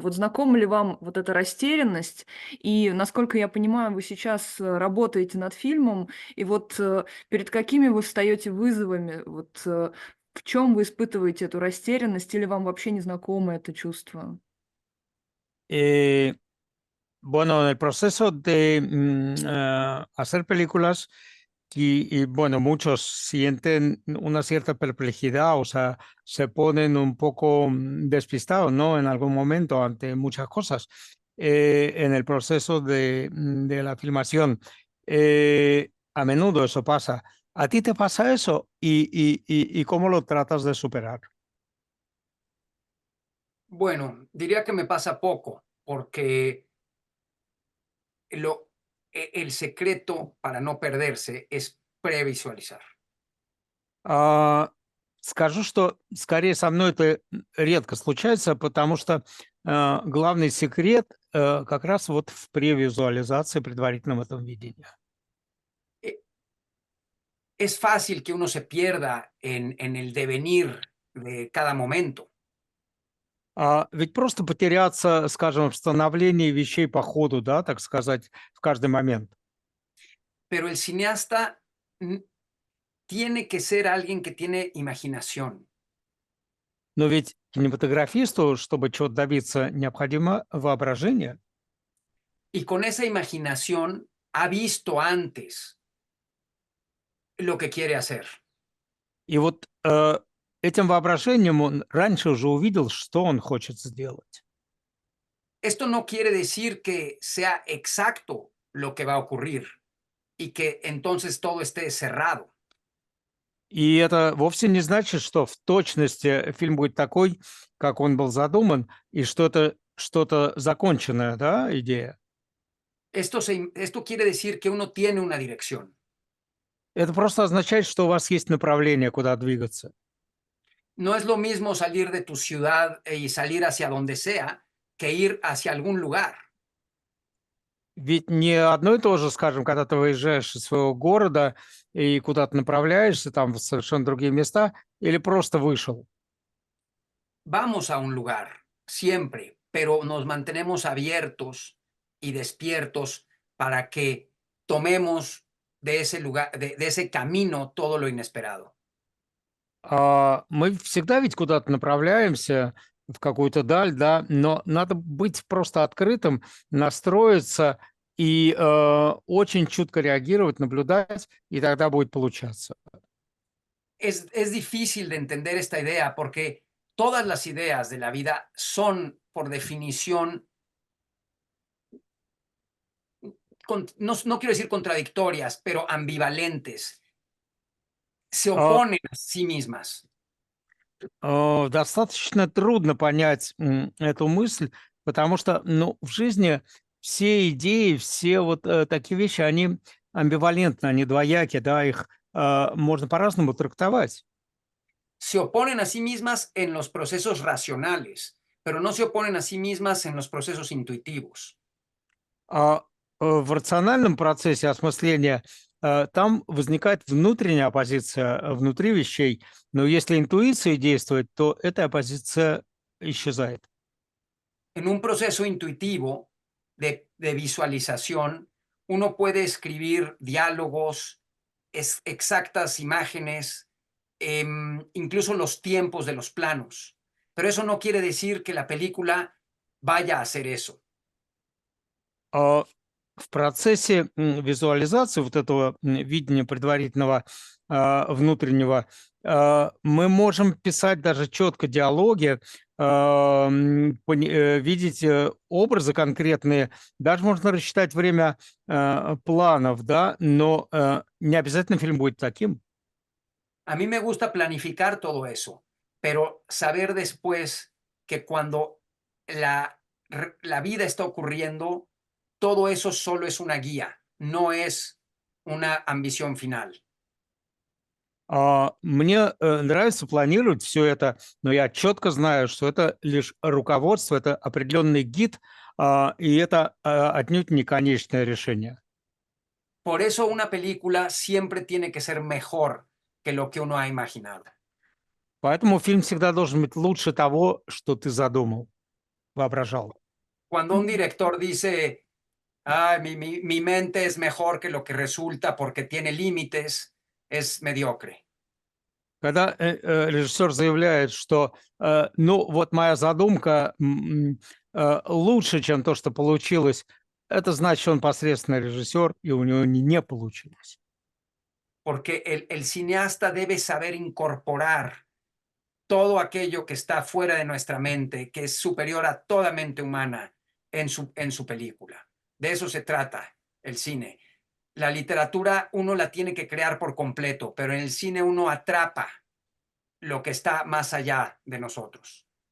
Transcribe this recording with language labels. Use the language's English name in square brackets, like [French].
[Russian] Вот знакома ли вам вот эта растерянность? И, насколько я понимаю, вы сейчас работаете над фильмом, и вот перед какими вы встаете вызовами? Вот в чем вы испытываете эту растерянность, или вам вообще не знакомо это чувство? [Spanish] Eh, bueno, en el proceso de hacer películas, bueno, muchos sienten una cierta perplejidad, o sea, se ponen un poco despistados, ¿no? En algún momento ante muchas cosas en el proceso de la filmación. A menudo eso pasa. ¿A ti te pasa eso? ¿Y cómo lo tratas de superar? Bueno, diría que me pasa poco, porque el secreto para no perderse es previsualizar. [Russian] Скажу, что скорее со мной это редко случается, потому что главный секрет как раз вот в превизуализации, предварительном этом видении. [Spanish] E- Es fácil que uno se pierda en el devenir de cada momento, [Russian] Ведь просто потеряться, скажем, в становлении вещей по ходу, да, так сказать, в каждый момент. [Spanish] pero el cineasta tiene que ser alguien que tiene imaginación. [Russian] Но ведь кинематографисту, чтобы чего-то добиться, необходимо воображение. [Spanish] Y con esa imaginación ha visto antes lo que quiere hacer. [Russian] И вот этим воображением он раньше уже увидел, что он хочет сделать. [Spanish] Esto no quiere decir que sea exacto lo que va a ocurrir y que entonces todo esté cerrado. [Russian] И это вовсе не значит, что в точности фильм будет такой, как он был задуман, и что это что-то законченная, да, идея. [Spanish] Esto quiere decir que uno tiene una dirección. [Russian] Это просто означает, что у вас есть направление, куда двигаться. [Spanish] No es lo mismo salir de tu ciudad y salir hacia donde sea que ir hacia algún lugar. [Russian] Ведь не одно и то же, скажем, когда ты выезжаешь из своего города и куда-то направляешься, там в совершенно другие места, или просто вышел. [Spanish] Vamos a un lugar, siempre, pero nos mantenemos abiertos y despiertos para que tomemos de ese lugar, de ese camino todo lo inesperado. [Russian] Мы всегда ведь куда-то направляемся, в какую-то даль, да, но надо быть просто открытым, настроиться и очень чутко реагировать, наблюдать, и тогда будет получаться. [Spanish] Es difícil de entender esta idea porque todas las ideas de la vida son, por definición, no quiero decir contradictorias, pero ambivalentes. Se А, oponen a sí mismas. [Russian] Достаточно трудно понять эту мысль, потому что, ну, в жизни все идеи, все вот такие вещи, они амбивалентны, они двояки, да, их можно по-разному трактовать. [Spanish] Se oponen a sí mismas en los procesos racionales, pero no se oponen a sí mismas en los procesos intuitivos. [Russian] В рациональном процессе осмысления там возникает внутренняя оппозиция внутри вещей, но если интуиция действует, то эта оппозиция исчезает. [Spanish] En un proceso intuitivo de visualización, uno puede escribir diálogos, exactas imágenes, incluso los tiempos de los planos. Pero eso no quiere decir que la película vaya a hacer eso. [Russian] В процессе визуализации вот этого видения предварительного внутреннего мы можем писать даже четко диалоги, видеть образы конкретные, даже можно рассчитать время планов, да, но не обязательно фильм будет таким. [Spanish] A mí me gusta planificar todo eso, pero saber después que cuando la vida está ocurriendo, todo eso solo es una guía, no es una ambición final. [Russian] Мне нравится планировать все это, но я четко знаю, что это лишь руководство, это определенный гид, и это отнюдь не конечное решение. [Spanish] Por eso una película siempre tiene que ser mejor que lo que uno ha imaginado. [Russian] Поэтому фильм всегда должен быть лучше того, что ты задумал, воображал. [Spanish] Cuando un director dice, ah, mi mente es mejor que lo que resulta porque tiene límites, es mediocre. [Russian] Когда режиссер заявляет, что ну вот моя задумка лучше, чем то, что получилось, это значит, он посредственный режиссер, и у него не получилось. [Spanish] Porque el cineasta debe saber incorporar todo aquello que está fuera de nuestra mente, que es superior a toda mente humana en su película. De eso se trata el cine. La literatura uno la tiene que crear por completo, pero en el cine uno atrapa lo que está más allá de nosotros.